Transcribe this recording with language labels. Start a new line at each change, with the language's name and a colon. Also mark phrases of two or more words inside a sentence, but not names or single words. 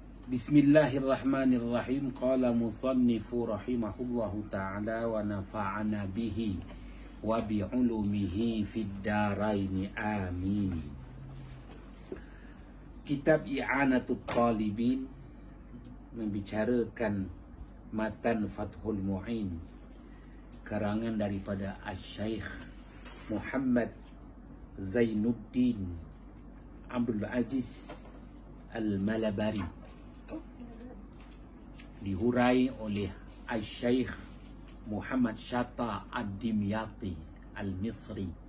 Arabic: بسم الله الرحمن الرحيم. قال المصنف رحمه الله تعالى ونفعنا به وبعلومه في الدارين آمين.
Malay: Kitab I'anatul Talibin membicarakan matan Fathul Mu'in karangan daripada Asy-Syaikh Muhammad Zainuddin Abdul Aziz Al-Malabari, dihurai oleh Asy-Syaikh Muhammad Shatta Ad-Dimyati Al-Misri.